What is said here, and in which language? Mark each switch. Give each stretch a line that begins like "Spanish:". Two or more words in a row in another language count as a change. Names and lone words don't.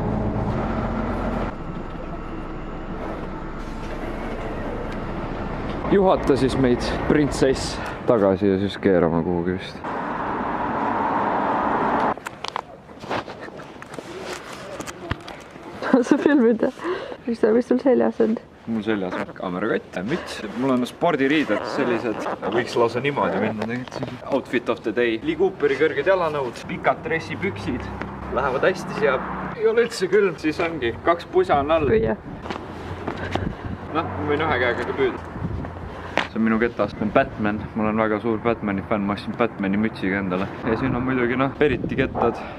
Estonian: Juhata siis meid printsess tagasi ja siis keerama kuhugi vist. Sa filmid, mis sul seljas on? Mul seljas on kaamerakott, müts. Mul on spordiriided sellised. Võiks lausa niimoodi minna tegelikult.
English: Outfit of the day.
Estonian: Lee Cooperi kõrged jalanõud, pikad dressipüksid. Lähevad hästi siia. Ei ole üldse külm, siis ongi. 2 pusa on all. Püüa. Noh, ma võin 1 käega ka püüda. See on minu ketas. See on Batman. Mul on väga suur Batmani fänn. Ma ostsin Batmani mütsiga endale. Ja siin on muidugi Periti kettad.